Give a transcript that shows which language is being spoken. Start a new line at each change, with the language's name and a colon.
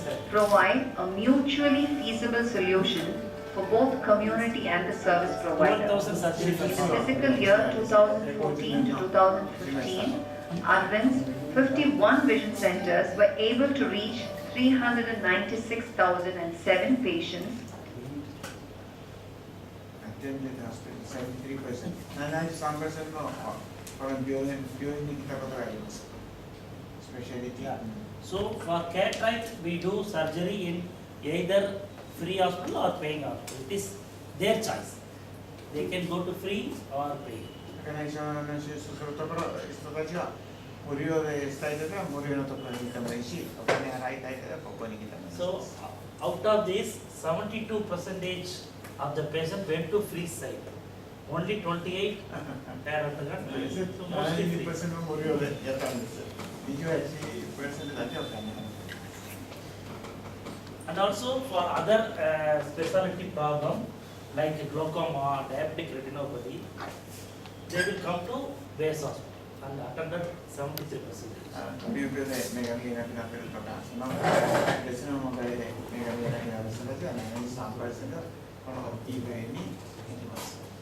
English: Provide a mutually feasible solution for both community and the service provider. 12,000 surgery In the facilities. fiscal year 2014 to 2015, Arvind's 51 vision centers were able to reach 396,007 patients. Attended hospital 73%.
Japanese: 73% の病院に来たことがあります。
English: Specialty. Yeah. So for cataract, we do surgery in either free hospital or paying hospital. It is their choice. They can go to free or pay.
Japanese: 手術するところ人たちは無料でしたいときは無料のところに来てもいいし、お金払いたいときはここに来てもいい。
English: So out of this, 72% of the patient went to free side. Only 28 parent got paid. So mostly free.
Japanese: 70% 無料でやったんです。28% だけお金。
English: And also for other specialty problem like glaucoma, diabetic retinopathy, they will come to base hospital and attended 73%.
Japanese: 病気で目が見えなくなっているとか、その別の問題で目が見えなくなる人たちは73%このいい病院に行きます。